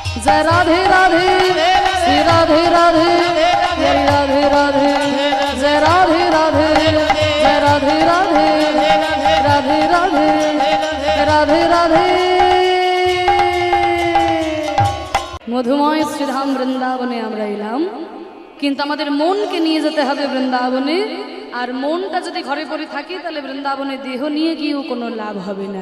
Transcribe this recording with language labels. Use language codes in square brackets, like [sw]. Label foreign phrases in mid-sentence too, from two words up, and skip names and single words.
[hi] जय राधे राधे श्री राधे राधे जय राधे राधे जय राधे राधे जय राधे राधे राधे राधे राधे राधे। [bn] মধুময় শ্রীধাম বৃন্দাবনে আমরা এলাম, কিন্তু আমাদের মনকে নিয়ে যেতে হবে বৃন্দাবনে। আর মনটা যদি ঘরে পড়ে থাকে তাহলে বৃন্দাবনে দেহ নিয়ে গিয়েও কোনো লাভ হবে না।